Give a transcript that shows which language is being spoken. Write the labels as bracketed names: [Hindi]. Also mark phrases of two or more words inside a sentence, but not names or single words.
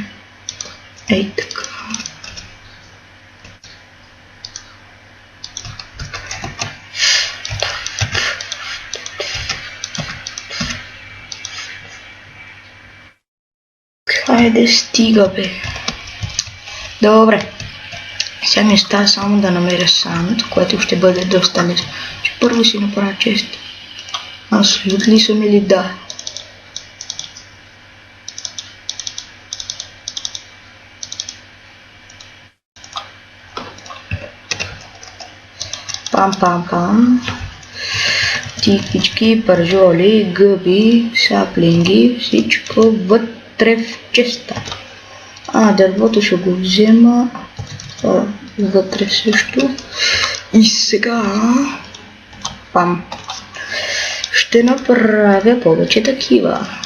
[Bulgarian] Ей така. Хайде, стига бе. Добре. Сега ми става само да намеря санд, което ще бъде доста лесно. Ще първо си направя чест. Аз лют ли съм или да? Пам-пам-пам. Тикички, пържоли, гъби, саплинги, всичко вътре в честа. Дървото ще го взема вътре също. И сега пам. Ще направя повече такива.